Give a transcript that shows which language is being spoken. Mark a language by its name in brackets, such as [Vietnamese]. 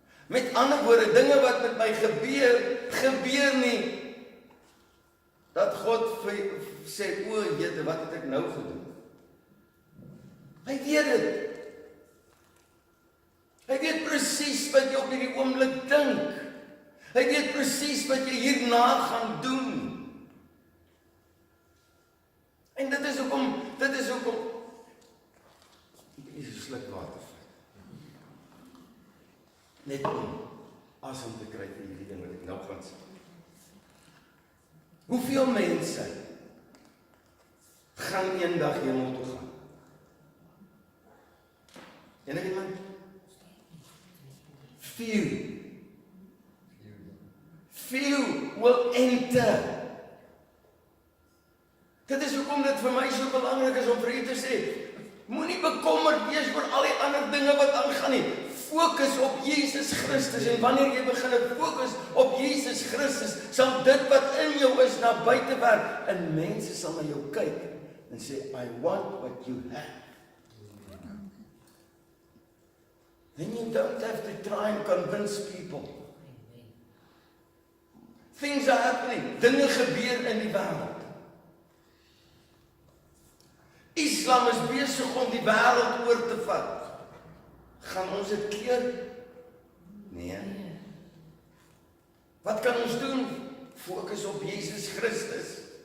[Afrikaans] Met ander woorde, dinge wat met my gebeur nie, dat God sê, o, jette, wat het ek nou gedoen? Hy weet dit. Hy weet presies wat jy op hierdie oomblik dink. Hy weet presies wat jy hierna gaan doen. En dit is hoekom, ek is 'n sluk water. Net om asem te kry vir hierdie ding wat ek nou gaan sê. Hoeveel mense gaan eendag hemel toe gaan? Enige iemand? [English] Few will enter. [Afrikaans] Dit is hoekom dit vir my so belangrik is om vir u te sê, moenie bekommerd wees oor al die ander dinge wat aangaan nie. Fokus op Jesus Christus, en wanneer jy begin fokus op Jesus Christus, sal dit wat in jou is na buite werk, en mense sal na jou kyk en sê, [English] I want what you have. Then you don't have to try and convince people. Things are happening. [Afrikaans] Dinge gebeur in die wêreld. Islam is besig om die wêreld oor te vat. Gaan ons dit keer? Nee. Wat kan ons doen? Fokus op Jesus Christus.